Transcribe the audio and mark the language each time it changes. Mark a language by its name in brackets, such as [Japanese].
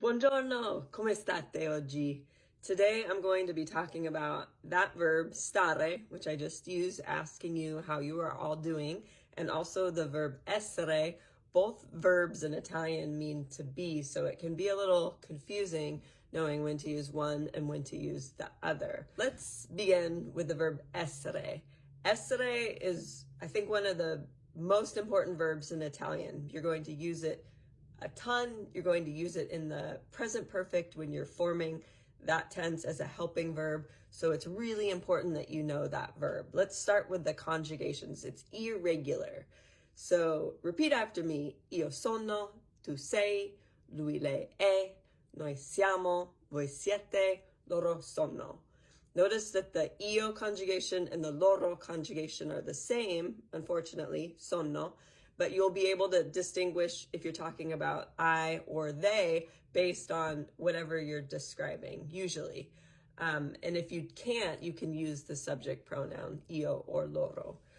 [Italian] Buongiorno, come state oggi? [English] Today I'm going to be talking about that verb stare, which I just used asking you how you are all doing, and also the verb essere. Both verbs in Italian mean to be, so it can be a little confusing knowing when to use one and when to use the other. Let's begin with the verb essere. Essere is, I think, one of the most important verbs in Italian. You're going to use it a ton. You're going to use it in the present perfect when you're forming that tense as a helping verb. So it's really important that you know that verb. Let's start with the conjugations. It's irregular. So repeat after me. [Italian] Io sono, tu sei, lui lei è, noi siamo, voi siete, loro sono. [English] Notice that the io conjugation and the loro conjugation are the same, unfortunately, sono, but you'll be able to distinguish if you're talking about I or they based on whatever you're describing, usually. And if you can't, you can use the subject pronoun, io or loro.